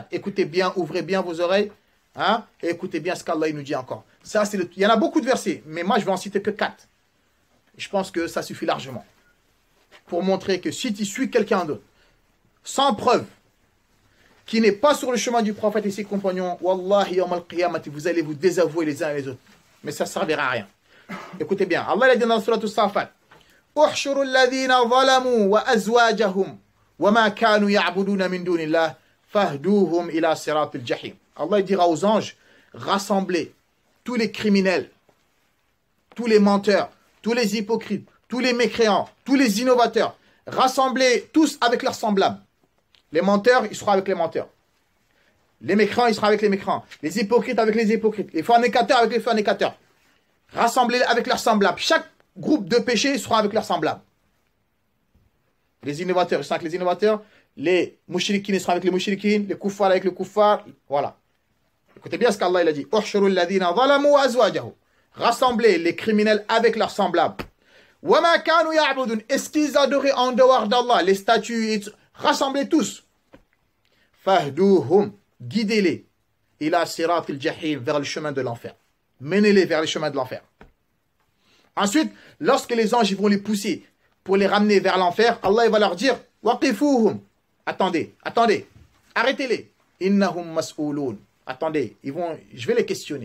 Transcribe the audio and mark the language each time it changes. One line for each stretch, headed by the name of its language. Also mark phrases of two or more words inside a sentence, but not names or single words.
French: Écoutez bien, ouvrez bien vos oreilles, hein, et écoutez bien ce qu'Allah nous dit encore. Ça, il y en a beaucoup de versets, mais moi, je vais en citer que 4. Je pense que ça suffit largement pour montrer que si tu suis quelqu'un d'autre, sans preuve, qui n'est pas sur le chemin du prophète et ses compagnons,
Arabic: والله، يوم القيامة,
French: vous allez vous désavouer les uns et les autres. Mais ça ne servira à rien. Écoutez bien, Allah a dit dans la sourate As-Saffat,
Arabic: احشروا الذين ظلموا وأزواجهم وما كانوا يعبدون من دون الله فاهدوهم إلى صراط الجحيم.
French: Allah dira aux anges, rassemblez tous les criminels, tous les menteurs, tous les hypocrites, tous les mécréants, tous les innovateurs, rassemblez tous avec leurs semblables. Les menteurs, ils seront avec les menteurs. Les mécréants, ils seront avec les mécréants. Les hypocrites avec les hypocrites. Les fornicateurs avec les fornicateurs. Rassemblés avec leurs semblables. Chaque groupe de péché sera avec leurs semblables. Les innovateurs, ils seront avec les innovateurs. Les mouchriquines, ils seront avec les mouchriquines. Les kuffars avec les kuffars. Voilà. Écoutez bien ce qu'Allah il a dit.
Arabic: احشروا الذين ظلموا وأزواجهم.
French: Rassemblez les criminels avec leurs semblables.
Arabic: وما كانوا يعبدون.
French: Est-ce qu'ils adoraient en dehors d'Allah les statues? Rassemblez tous. Fahduhum, guidez-les.
Arabic: إلى صراط الجحيم,
French: vers le chemin de l'enfer. Menez-les vers le chemin de l'enfer. Ensuite, lorsque les anges vont les pousser pour les ramener vers l'enfer, Allah va leur dire waqifuhum. Attendez, arrêtez-les.
Arabic: إنهم مسؤولون.
French: Attendez, je vais les questionner.